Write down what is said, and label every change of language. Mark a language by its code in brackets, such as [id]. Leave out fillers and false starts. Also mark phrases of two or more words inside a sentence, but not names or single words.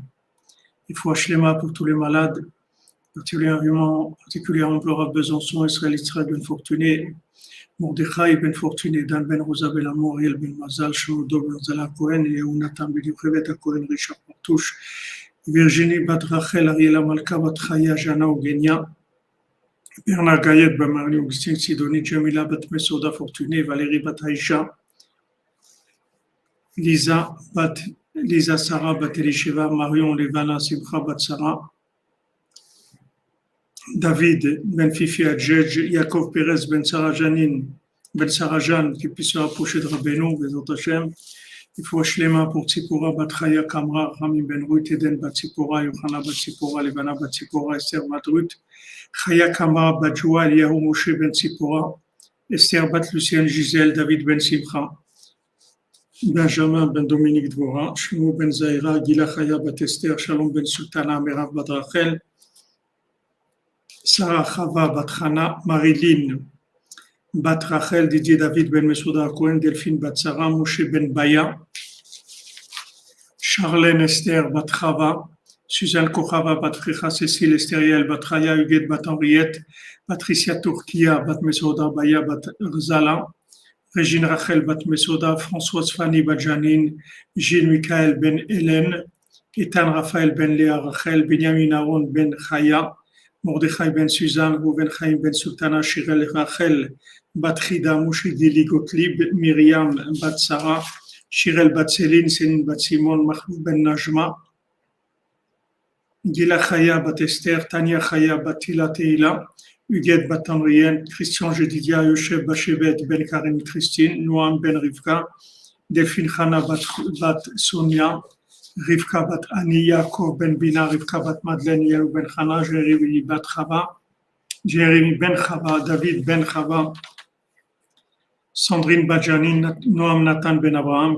[fr] Il faut Shlema pour tous les malades, particulièrement Laura Besançon, Israël Ben Fortuné, Mordechai Ben Fortuné, Dan Ben Rosa Ben Amoriel Ben Mazal, Shmudo Ben Zala Cohen, et Jonathan Ben Yukrevet Cohen, Richard Partouche, Virginie Bat Rachel, Ariela Malka, Bat Chaya, Jana Ogenia, Bernard Gayet, Ben Marie Augustin Sidoni, Jamila Bat Mesoda Fortuné, Valérie Bat Aïcha, Lisa Sarah Bat Elisheva, Marion Levana Simcha Bat Sarah, David Ben Fifi Adjedj, Yaakov Perez Ben Sarah Janine, Ben Sarah Jeanne, qui puisse se rapprocher de Rabbeinu, [he] בעזרת השם. [fr] Il faut Shlema pour Tzipora Bat Chaya Kamra, Rami Ben Ruth, Eden Bat Tzipora, Yohana Bat Tzipora, Levana Bat Tzipora, Esther Bat Ruth, Chaya Kamra Bat Joua, Eliyahu Moshe Ben Tzipora, Esther Bat Lucienne Gisèle, David Ben Simcha, Benjamin Ben Dominique Dvora, Shlomo Ben Zaira, Gila Chaya Bat Esther, Shalom Ben Sultana, Merav Bat Rachel, Sarah Chava Bat Chana, Marilyn Bat Rachel, Didier David Ben Mesouda Cohen, Delphine Bat Sarah, Moshe Ben Baya, Charlène Esther Bat Chava, Suzanne Kochava Bat Frecha, Cécile Estériel Bat Raya, Huguette Bat Henriette, Patricia Turquia Bat Mesouda Baya Bat Rzala, Régine Rachel Bat Mesouda, Françoise Fanny Bat Janine, Gilles Michael Ben Hélène, Ethan Raphaël Ben Léa Rachel, Benjamin Aaron Ben Chaya, Mordechai Ben Suzanne, Rouven Chaim Ben Sultana, Shirel Rachel, Bat Chida, Moshe Dili Gottlieb, Myriam Bat Sarah, Shirel Bat Céline, Céline Bat Simon, Mahmoud Ben Najma, Gila Chaya Bat Esther, Tania Chaya Bat Tila Teila, Huguette Bat Henrienne, Christian Jedidia, Yosef Bachebet Ben Karen Christine, Noam Ben Rivka, Delphine Chana Bat Sonia, Rivka Bat Ani, Yaakov Ben Bina, Rivka Bat Madeleine, Yaou Ben Chana, Jérémy Bat Chava, Jérémy Ben Chava, David Ben Chava, Sandrine Bat Janine, Noam Nathan Ben Abraham,